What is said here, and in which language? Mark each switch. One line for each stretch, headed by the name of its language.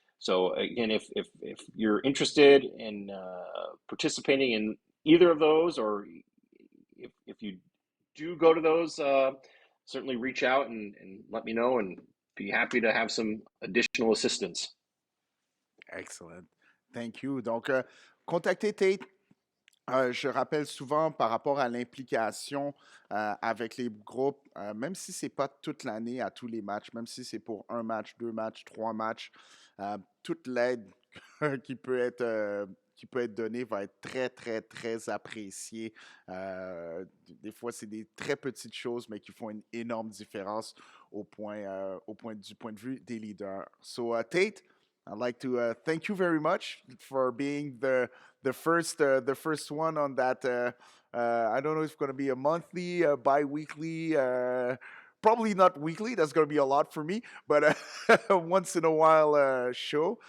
English: So again, if you're interested in participating in either of those, or if you do go to those, certainly reach out and let me know, and be happy to have some additional assistance. Excellent. Thank you.
French: Donc, contactez Tate. Je rappelle souvent par rapport à l'implication avec les groupes, même si c'est pas toute l'année à tous les matchs, même si c'est pour un match, deux matchs, trois matchs, toute l'aide qui peut être donnée va être très, très, très appréciée. Des fois, c'est des très petites choses, mais qui font une énorme différence du point de vue des leaders.
English: So, Tate, I'd like to thank you very much for being the first one on that. I don't know if it's going to be a monthly, bi-weekly, probably not weekly. That's going to be a lot for me, but once in a while show.